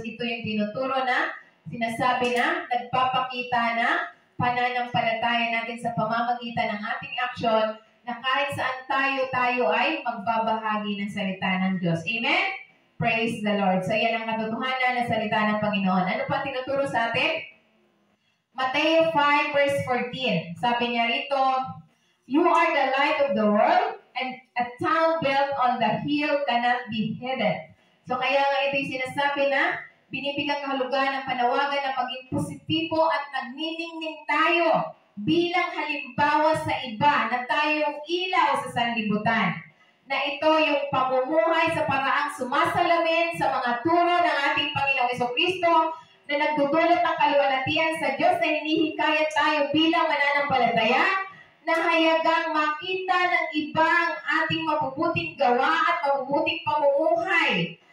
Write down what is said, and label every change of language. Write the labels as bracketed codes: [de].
[tl] Ito yung tinuturo na sinasabi na nagpapakita na pananampalataya natin sa pamamagitan ng ating aksyon na kahit saan tayo ay magbabahagi ng salita ng Diyos. Amen? [en] Praise the Lord. [tl] So yan ang katotohanan ng salita ng Panginoon. Ano pa tinuturo sa atin? Mateo 5 verse 14. Sabi niya rito, [en] you are the light of the world, and a town built on the hill cannot be hidden. [tl] So kaya nga ito yung sinasabi na binibigyan kahulugan ng panawagan na maging positibo at nagniningning tayo bilang halimbawa sa iba na tayong ilaw sa sanlibutan. Na ito yung pamumuhay sa paraang sumasalamin sa mga turo ng ating Panginoong Kristo na nagdudulot ng kaluwalhatian sa Diyos na hinihikayat tayo bilang mananampalataya na hayagang makita ng iba ang ating mabubuting gawa at mabubuting pamumuhay.